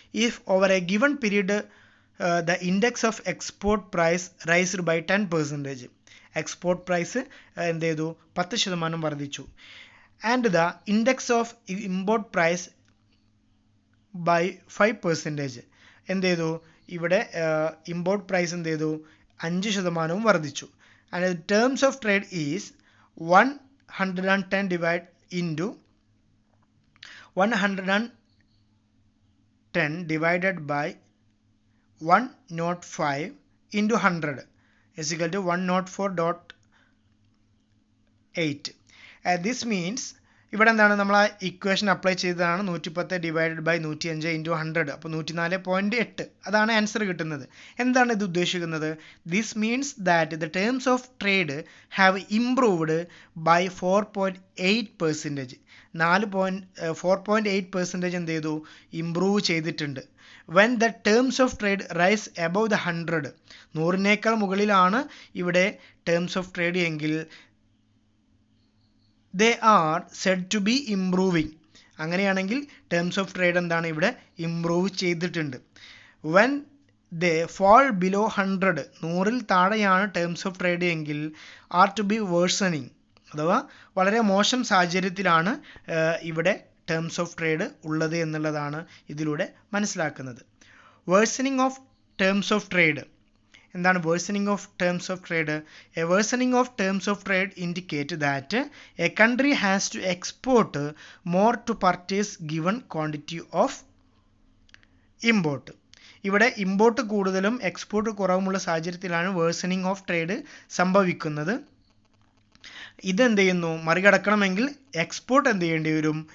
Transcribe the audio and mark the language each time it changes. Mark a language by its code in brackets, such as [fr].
[en] If over a given period the index of export price raised by 10%. [ml] Export price എന്ത് ചെയ്തു, 10% വർദ്ധിച്ചു. [en] And the index of import price by 5%. [ml] എന്ത് ചെയ്തു, ഇവിടെ import price എന്ത് ചെയ്തു, 5% വർദ്ധിച്ചു. [en] And terms of trade is 110 divide into 110 divided by 105 into 100 is equal to 104.8. This means [ml] ഇവിടെ എന്താണ് നമ്മൾ ആ ഇക്വേഷൻ അപ്ലൈ ചെയ്തതാണ് 110 ഡിവൈഡഡ് ബൈ 105 ഇൻറ്റു 100 അപ്പോൾ 104.8 അതാണ് ആൻസർ കിട്ടുന്നത്. എന്താണ് ഇത് ഉദ്ദേശിക്കുന്നത്? [en] This means that the terms of trade have improved by 4.8%. [ml] 4.8% എന്ത് ചെയ്തു? ഇംപ്രൂവ് ചെയ്തിട്ടുണ്ട്. [en] when the terms of trade rise above the 100, [ml] 100-നേക്കാൾ മുകളിലാണ് ഇവിടെ ടേംസ് ഓഫ് ട്രേഡ് എങ്കിൽ [en] they are said to be improving. [ml] അങ്ങനെയാണെങ്കിൽ ടേംസ് ഓഫ് ട്രേഡ് എന്താണ്? ഇവിടെ improve ചെയ്തിട്ടുണ്ട്. [en] when they fall below 100, [ml] 100-ൽ താഴെയാണ് ടേംസ് ഓഫ് ട്രേഡ് എങ്കിൽ [en] are to be worsening, [ml] അഥവാ വളരെ മോശം സാഹചര്യത്തിലാണ് ഇവിടെ ടേംസ് ഓഫ് ട്രേഡ് ഉള്ളത് എന്നുള്ളതാണ് ഇതിലൂടെ മനസ്സിലാക്കുന്നത്. [en] worsening of terms of trade. എന്താണ് worsening of terms of trade? A worsening of terms of trade indicate that a country has to export more to purchase given quantity of import. [ml] ഇവിടെ import കൂടുതലും export കുറവുമുള്ള സാഹചര്യത്തിലാണ് worsening of trade സംഭവിക്കുന്നത്. ഇതെന്ത് ചെയ്യുന്നു? മറികടക്കണമെങ്കിൽ export എന്ത് ചെയ്യേണ്ടി വരും?